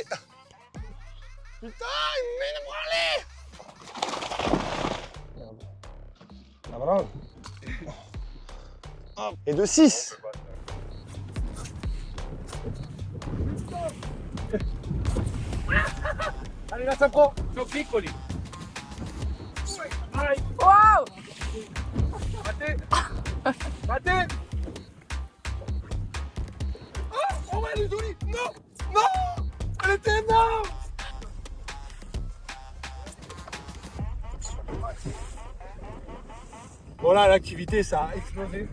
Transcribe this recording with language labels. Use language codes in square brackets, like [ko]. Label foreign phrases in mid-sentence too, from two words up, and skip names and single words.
[fr] Putain, il me met une branlée. Ah, voilà. Et de 6. Allez, là, ça prend. [it] Sono piccoli. Vai. Wow! [fr] Raté. Raté. Oh, elle est jolie. Non. Non. Elle était énorme. Bon là, l'activité, ça a explosé.